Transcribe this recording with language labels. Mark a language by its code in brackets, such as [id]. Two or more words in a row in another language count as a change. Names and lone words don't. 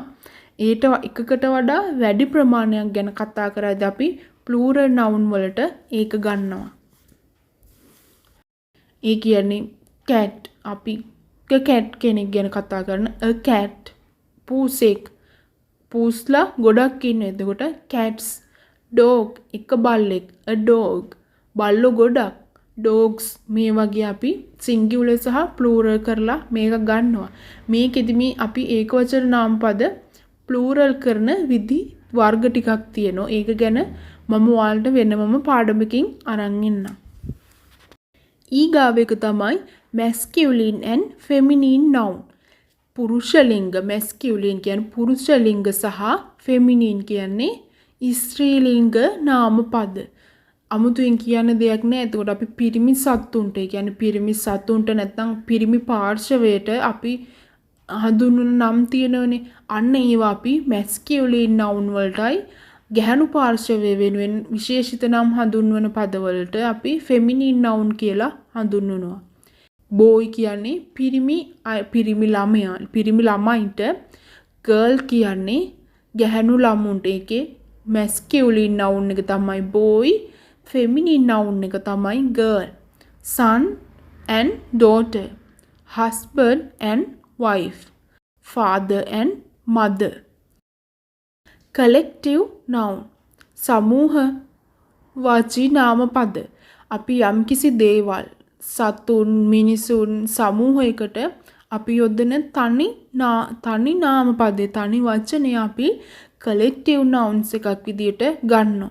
[si] ඊට එකකට වඩා වැඩි ප්‍රමාණයක් ගැන කතා කරද්දී අපි [en] plural noun [si] වලට ඒක ගන්නවා. ඒ කියන්නේ cat අපි cat කෙනෙක් ගැන කතා කරන [en] a cat, [si] පූසෙක්, පූස්ලා ගොඩක් ඉන්නවා. එතකොට cats, dog එක බල්ලෙක්, [en] a dog [si] බල්ලෝ ගොඩක්, dogs මේ වගේ අපි singular සහ plural කරලා මේක ගන්නවා. මේකෙදි මේ අපි ඒකවචන නාමපද plural කරන විදි වර්ග ටිකක් තියෙනවා. ඒක ගැන මම ඔයාලට වෙනමම පාඩමකින් අරන් එන්නම්. ඊගාව එක තමයි [en] masculine and feminine noun. [si] පුරුෂ ලිංග masculine කියන්නේ පුරුෂ ලිංග සහ feminine කියන්නේ ස්ත්‍රී ලිංග නාමපද. අමුතුවෙන් කියන්න දෙයක් නැහැ. එතකොට අපි පිරිමි සත්තුන්ට, ඒ කියන්නේ පිරිමි සත්තුන්ට නැත්නම් පිරිමි පාර්ශවයට අපි හඳුන්වන නම් තියෙනවනේ. අන්න ඒවා අපි [en] masculine noun [si] වලටයි ගැහණු පාර්ශවය වෙනුවෙන් විශේෂිත නම් හඳුන්වන පදවලට අපි [en] feminine noun [si] කියලා හඳුන්වනවා. boy කියන්නේ පිරිමි ළමයා, පිරිමි ළමයින්ට, girl කියන්නේ ගැහණු ළමුන්ට. ඒකේ [en] masculine noun [si] එක තමයි boy, [en] feminine noun [si] එක තමයි girl. [en] son and daughter, husband and wife, father and mother. collective noun [si] සමූහ වාචී නාමපද. අපි යම්කිසි දේවල්, සතුන්, මිනිසුන් සමූහයකට අපි යොදන තනි නාමපදේ, තනි වචනේ අපි [en] collective nouns [si] එකක් විදියට ගන්නවා.